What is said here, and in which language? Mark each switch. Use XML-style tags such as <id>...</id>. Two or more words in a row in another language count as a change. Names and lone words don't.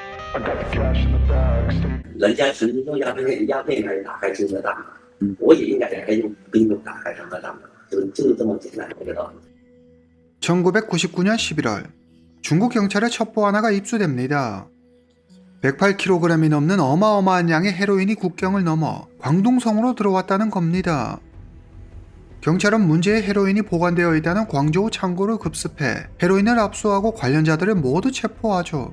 <zh>人家曾经用鸦片来打开中国大门，我也应该也可以用兵种打开中国大门，就是这么简单一个道理。</zh> <ko>1999년 11월 중국 경찰의 첩보 하나가 입수됩니다. 108kg이 넘는 어마어마한 양의 헤로인이 국경을 넘어 광둥성으로 들어왔다는 겁니다. 경찰은 문제의 헤로인이 보관되어 있다는 광저우 창고를 급습해 헤로인을 압수하고 관련자들을 모두 체포하죠.</ko>